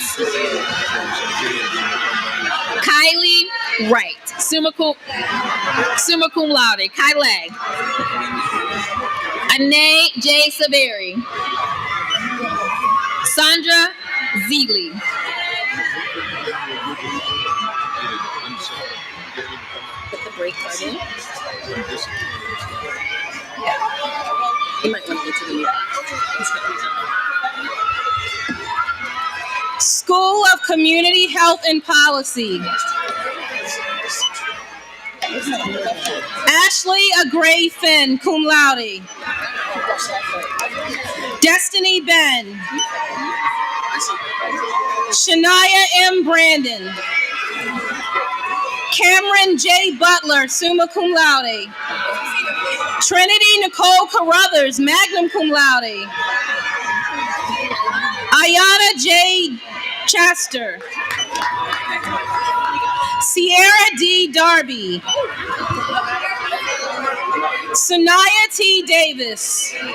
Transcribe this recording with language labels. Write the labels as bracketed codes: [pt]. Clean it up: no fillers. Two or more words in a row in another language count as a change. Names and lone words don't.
[en] Kylie Wright, [la] summa cum laude. [en] Kylie. Anae J. Saveri. Sandra Zeeley. Put the break button. You might want to go to the School of Community Health and Policy. Ashley Agray Finn, [la] cum laude. [en] Destiny Ben. Shania M. Brandon. Cameron J. Butler, [la] summa cum laude. [en] Trinity Nicole Carruthers, [la] magna cum laude. [en] Ayana J. Chester. Sierra D. Darby. Sanaya T. Davis.